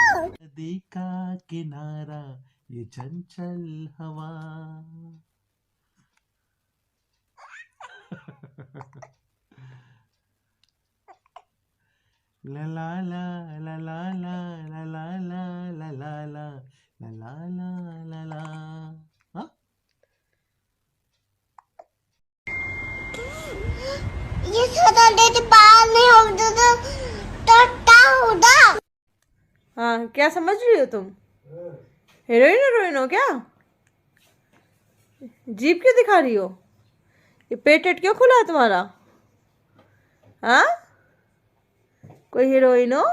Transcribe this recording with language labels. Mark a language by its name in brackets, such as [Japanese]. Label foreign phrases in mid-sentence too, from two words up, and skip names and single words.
[Hindi] नदी का किनारा ये चंचल हवा, ला ला ला ला ला ला ला ला ला ला ला ला ला ला ला ला ला। हाँ? ये सदा देते बाल नहीं होता तो क्या होता। हाँ, क्या समझ रही हो तुम? हीरोइन हीरोइन हो क्या? जीप क्यों दिखा रही हो? ये पेट वेट क्यों खुला है तुम्हारा? हाँ, कोई हीरोइन हो?